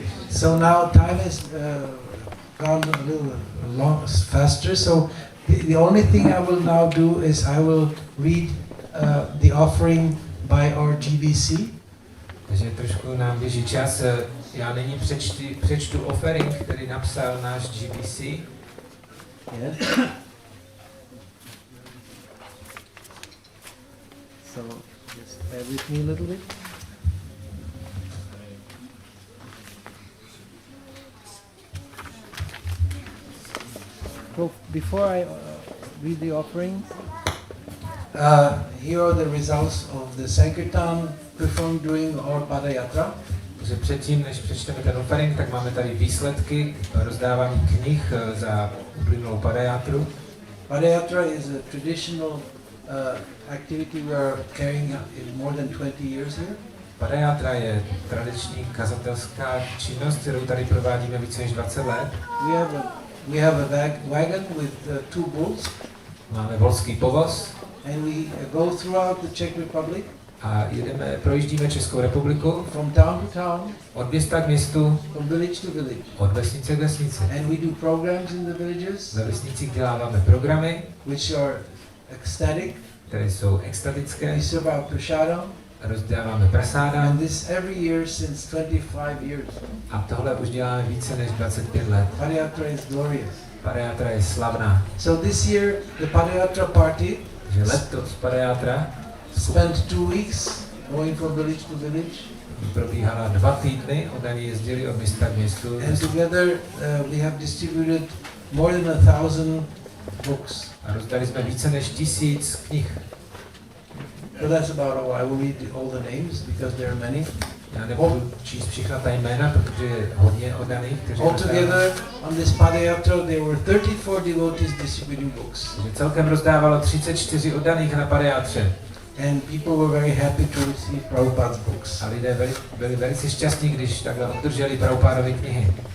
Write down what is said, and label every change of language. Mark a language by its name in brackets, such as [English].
[English] So now time has gone a little long, faster. So the only thing I will now do is I will read the offering by our GBC. [Czech] Takže trošku nám běží čas. Já nyní přečtu offering, který napsal náš GBC. [English] Yes. So just bear with me a little bit. So before I read the offering, here are the results of the Sankirtan performed during our Padayatra. [Czech] Takže předtím, než přečteme ten offering, tak máme tady výsledky rozdávání knih za uplynulou Padayatru. [English] Padayatra is a traditional activity we are carrying out in more than 20 years here. [Czech] Padayatra je tradiční kazatelská činnost, kterou tady provádíme více než 20 let. [English] We have a wagon with 2 bulls. [Czech] Máme volský povoz. [English] And we go throughout the Czech Republic. [Czech] A projíždíme Českou republiku. [English] From town to town. [Czech] Od města k městu. [English] From village to village. [Czech] Od vesnice k vesnici. [English] And we do programs in the villages. [Czech] Ve vesnicích děláváme programy, [English] which are ecstatic. [Czech] Které jsou extatické. [English] We serve out prasadam. [Czech] Rozdáváme prasáda. [English] And this every year since 25 years. [Czech] A tohle už děláme více než 25 let. [English] Padayatra is glorious. [Czech] Padayatra je slavná. [English] So this year the Padayatra party. [Czech] Že letos Padayatra [English] spent 2 weeks going from village to village. [Czech] Probíhala 2 týdny, oni jezdili od města k městu. [English] And together we have distributed more than 1,000 books. [Czech] A rozdali jsme více než 1000 knih. [English] So that's about all. I will read all the names because there are many. [Czech] Já nebudu číst všechna ta jména, protože je hodně oddaných, kteří [English] altogether on this Padayatra there were 34 devotees distributing books. [Czech] Takže celkem rozdávalo 34 oddaných na Padayatře. [English] And people were very happy to receive Prabhupada's books. [Czech] A lidé byli velice šťastní, když takhle obdrželi Prabhupádovy knihy.